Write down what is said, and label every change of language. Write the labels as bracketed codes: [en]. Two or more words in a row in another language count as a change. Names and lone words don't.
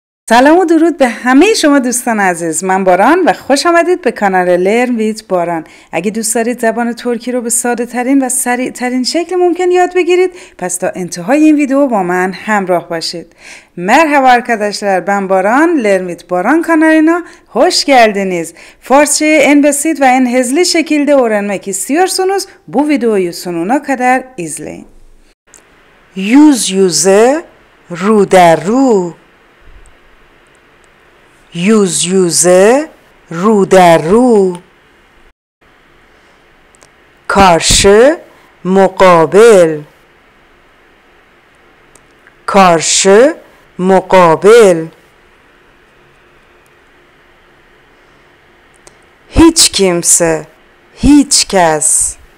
[fa] سلام و درود به همه شما دوستان عزیز. من باران و خوش آمدید به کانال LearnWithBaran. اگه دوست دارید زبان ترکی رو به ساده ترین و سریع ترین شکل ممکن یاد بگیرید، پس تا انتهای این ویدیو با من همراه باشید. [tr] Merhaba arkadaşlar, ben Baran, LearnWithBaran kanalına hoş geldiniz. Farsçayı en basit ve en hızlı şekilde öğrenmek istiyorsunuz, bu videoyu sonuna kadar izleyin. Yüz yüze, [fa] رو در رو. [tr] yüz yüze, [fa] رو در رو. [tr] karşı, مقابل. karşı, مقابل. hiç kimse, [fa] هیچ کس.